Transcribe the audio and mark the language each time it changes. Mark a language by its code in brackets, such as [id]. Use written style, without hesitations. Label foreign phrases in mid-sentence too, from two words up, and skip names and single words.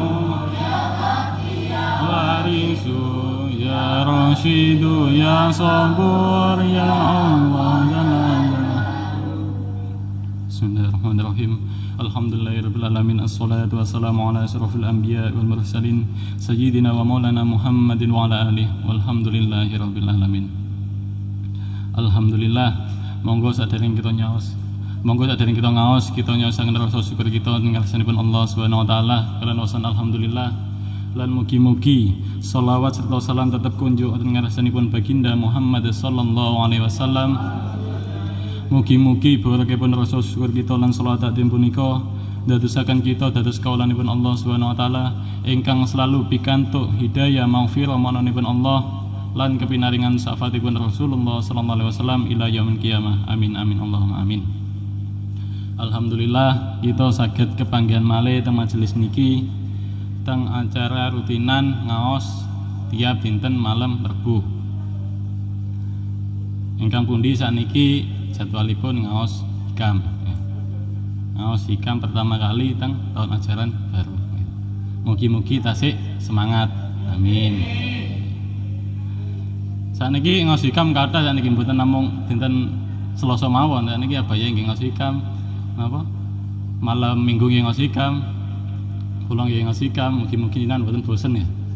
[ar] يا وارث يا رشيد يا صبور يا الله بسم الله الرحمن الرحيم. الحمد لله رب العالمين، والصلاة والسلام على أشرف الأنبياء والمرسلين سيدنا ومولانا محمد وعلى آله والحمد لله رب العالمين. [jv] Alhamdulillah, monggo sadèrèng kita nyaos. Monggo sadèrèng kita ngaos, kita nyaosaken rasa syukur kita ngarsanipun Allah [ar] سبحانه وتعالى [jv] kalian wasan alhamdulillah. Lan mugi-mugi shalawat serta salam tetep kunjuk wonten ngarsanipun baginda Muhammad [ar] صلى الله عليه وسلم. [jv] Mugi-mugi barakipun rasa syukur kita lan shalawat takdim punika dadosaken kita dados kawulanipun Allah [ar] سبحانه وتعالى [jv] ingkang selalu pikantuk hidayah maghfirah mananipun Allah lan kepinaringan syafaatipun Rasulullah [ar] صلى الله عليه وسلم إلى يوم القيامة. آمين آمين اللهم آمين. [jv] Alhamdulillah kita saged kepanggihan malih teng majelis niki teng acara rutinan ngaos tiap dinten malam Rebo. Ingkang pundi sakniki jadwalipun ngaos hikam. Ngaos hikam pertama kali teng tahun ajaran baru. Mugi-mugi tasik semangat. Amin. Sakniki ngaos hikam kathah sakniki mboten namung dinten Selasa mawon. Sakniki abaya nggih ngaos hikam. Napa? Malam Minggu nggih ngaos hikam. Kula nggih ngaos hikam, mugi-mugi jenengan mboten bosen ya.